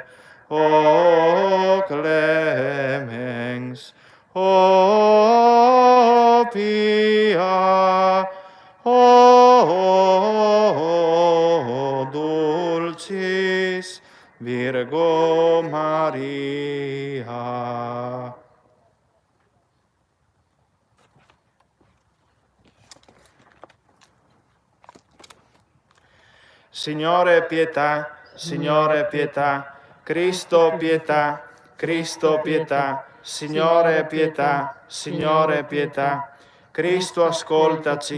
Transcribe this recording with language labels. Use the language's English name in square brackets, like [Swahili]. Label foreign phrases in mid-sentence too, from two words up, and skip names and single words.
[Latin] O clemens, o pia, o dulcis Virgo Maria. [Italian] Signore pietà, Signore pietà, Cristo pietà, Cristo pietà, Signore pietà, Signore pietà, Cristo ascoltaci,